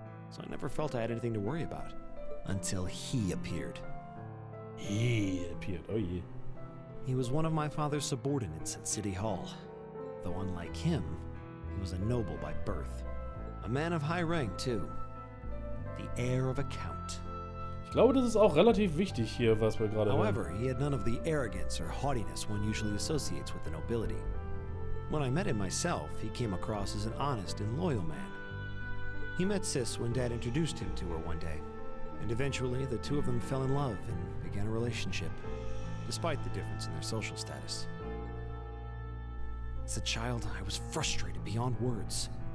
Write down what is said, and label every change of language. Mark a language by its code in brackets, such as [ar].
[en] So I never felt I had anything to worry about. Until he appeared. He appeared, oh yeah. He was one of my father's subordinates at City Hall. Though unlike him, he was a noble by birth. A man of high rank, too. The heir of a count. [de] Ich glaube, das ist auch relativ wichtig hier, was wir gerade [en] However, he had none of the arrogance or haughtiness one usually associates with the nobility. When I met him myself, he came across as an honest and loyal man. He met Sis when Dad introduced him to her one day, and eventually the two of them fell in love and began a relationship, despite the difference in their social status. As a child, I was frustrated beyond words.